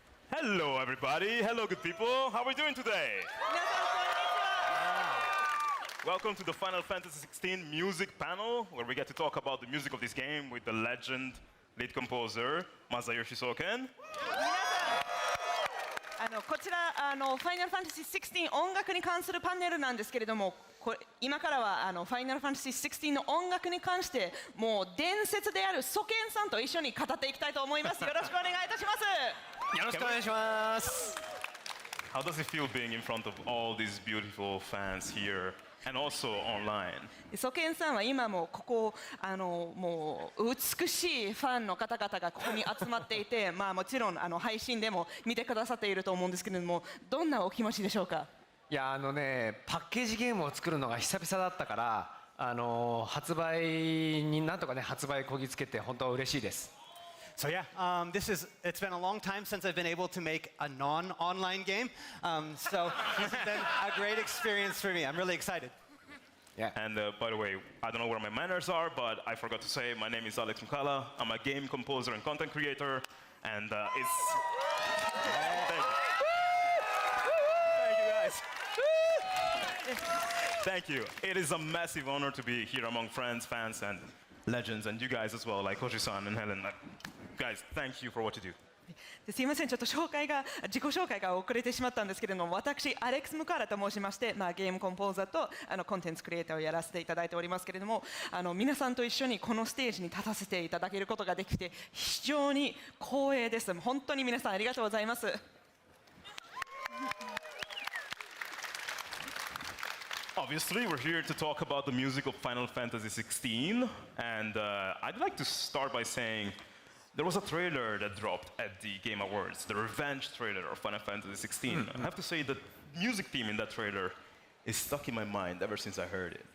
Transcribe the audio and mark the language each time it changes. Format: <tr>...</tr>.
<en>Hello, everybody. Hello, good people. How are we doing today? Welcome to the Final Fantasy XVI music panel, where we get to talk about the music of this game with the legend lead composer, Masayoshi Soken.</en> <ja>こちらファイナルファンタジー16音楽に関するパネルなんですけれども、今からはファイナルファンタジー16の音楽に関してもう伝説であるソケンさんと一緒に語っていきたいと思います。よろしくお願いいたします。よろしくお願いします。</ja> <en>How does it feel being in front of all these beautiful fans here and also online?</en> <ja>ソケンさんは今もここもう美しいファンの方々がここに集まっていて、まあもちろん配信でも見てくださっていると思うんですけれども、どんなお気持ちでしょうか？いやパッケージゲームを作るのが久々だったから発売になんとかね発売こぎつけて本当は嬉しいです。</ja> <en>So yeah, it's been a long time since I've been able to make a non-online game. So this has been a great experience for me. I'm really excited. Yeah. And by the way, I don't know where my manners are, but I forgot to say my name is Alex Mukala. I'm a game composer and content creator, and it's. Thank you guys. Thank you. It is a massive honor to be here among friends, fans, and legends, and you guys as well, like Koji-san and Helen. Guys, thank you for what you do.</en> <ja>すいません、ちょっと自己紹介が遅れてしまったんですけれども、私、アレックス・ムカーラと申しまして、ゲームコンポーザーとコンテンツクリエイターをやらせていただいておりますけれども、皆さんと一緒にこのステージに立たせていただけることができて、非常に光栄です。本当に皆さんありがとうございます。</ja> <en>Obviously, we're here to talk about the music of Final Fantasy XVI, and I'd like to start by saying there was a trailer that dropped at the Game Awards, the revenge trailer of Final Fantasy XVI. I have to say the music theme in that trailer is stuck in my mind ever since I heard it.</en>